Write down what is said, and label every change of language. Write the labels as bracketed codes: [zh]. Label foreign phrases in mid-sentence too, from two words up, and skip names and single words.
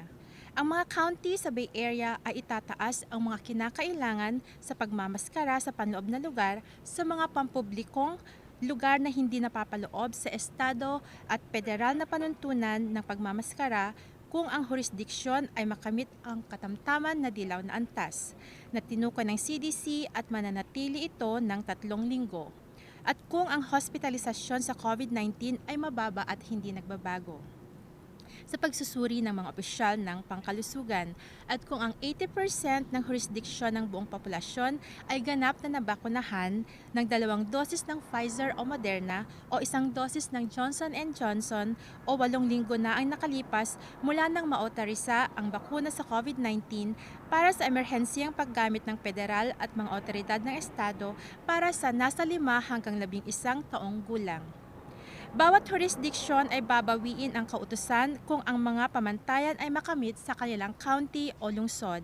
[tl] Ang mga county sa Bay Area ay itataas ang mga kinakailangan sa pagmamaskara sa panloob na lugar sa mga pampublikong lugar na hindi napapaloob sa estado at federal na panuntunan ng pagmamaskara kung ang jurisdiksyon ay makamit ang katamtaman na dilaw na antas na tinukoy ng CDC at mananatili ito ng 3 linggo at kung ang hospitalisasyon sa COVID-19 ay mababa at hindi nagbabago. Sa pagsusuri ng mga opisyal ng pangkalusugan at kung ang 80% ng jurisdiksyon ng buong populasyon ay ganap na nabakunahan ng 2 dosis ng Pfizer o Moderna o 1 dosis ng Johnson & Johnson o 8 linggo na ang nakalipas mula nang maotorisa ang bakuna sa COVID-19 para sa emerhensiyang paggamit ng federal at mga otoridad ng estado para sa nasa 5 hanggang 11 taong gulang. Bawat jurisdiksyon ay babawiin ang kautusan kung ang mga pamantayan ay makamit sa kanilang county o lungsod.